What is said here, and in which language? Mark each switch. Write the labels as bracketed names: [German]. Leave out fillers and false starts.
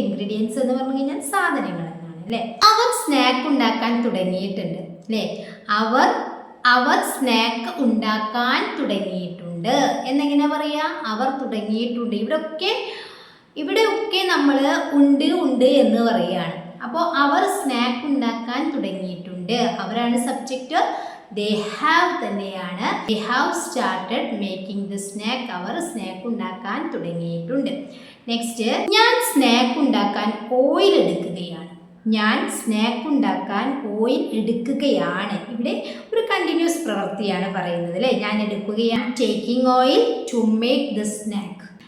[Malayalam] Ingredients എന്ന് പറഞ്ഞു കഴിഞ്ഞാൽ സാധനങ്ങൾ എന്നാണ് അല്ലേ. അവർ സ്നാക്ക് ഉണ്ടാക്കാൻ തുടങ്ങിയിട്ടുണ്ട് അല്ലേ. അവർ സ്നാക്ക് ഉണ്ടാക്കാൻ തുടങ്ങിയിട്ടുണ്ട് എന്നെങ്ങനെ പറയാ? അവർ തുടങ്ങിയിട്ടുണ്ട്. ഇവിടെയൊക്കെ നമ്മൾ ഉണ്ട് എന്ന് പറയുകയാണ്. അപ്പോൾ അവർ സ്നാക്ക് ഉണ്ടാക്കാൻ തുടങ്ങിയിട്ടുണ്ട്. അവരാണ് സബ്ജക്റ്റ്. [English] they have [Malayalam] തന്നെയാണ്. [English] they have started making the snack. [Malayalam] Our snack ഉണ്ടാക്കാൻ തുടങ്ങിയിട്ടുണ്ട്. നെക്സ്റ്റ്, ഞാൻ സ്നാക്ക് ഉണ്ടാക്കാൻ ഓയിൽ എടുക്കുകയാണ്. ഞാൻ സ്നാക്ക് ഉണ്ടാക്കാൻ ഓയിൽ എടുക്കുകയാണ്. ഇവിടെ ഒരു കണ്ടിന്യൂസ് പ്രവൃത്തിയാണ് പറയുന്നത് അല്ലേ. ഞാൻ എടുക്കുകയാണ്. [English] Taking oil to make the snack.